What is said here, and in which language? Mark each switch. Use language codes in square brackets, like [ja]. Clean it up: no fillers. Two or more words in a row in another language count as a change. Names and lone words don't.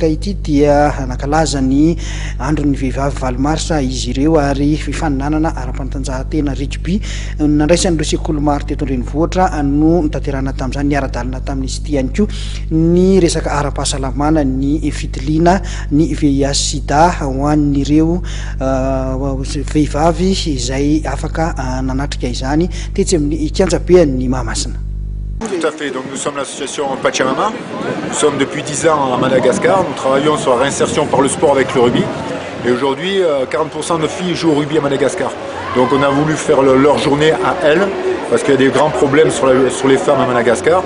[mg] ity dia Nankalaza ny Andron'ny vehivavy valomarsa izy ireo ary fifaninanana ara-panatanjahantena Rugby nandraisan'ireo sekoly maro teto an-drenivohitra no tanterahana tamin'izany niara-dalina tamin'izy ity ihany koa ny resaka ara-pahasalamana ny fitiliana ny VIH sida ho an'ireo vehivavy izay afaka nanatrika izany tetsy amin'ny kianjabean'ny Mahamasina. [fr] Tout à fait, donc nous sommes l'association Pachamama, nous sommes depuis 10 ans à Madagascar, nous travaillons sur la réinsertion par le sport avec le rugby et aujourd'hui 40% de filles jouent au rugby à Madagascar. Donc on a voulu faire leur journée à elles parce qu'il y a des grands problèmes sur les femmes à Madagascar.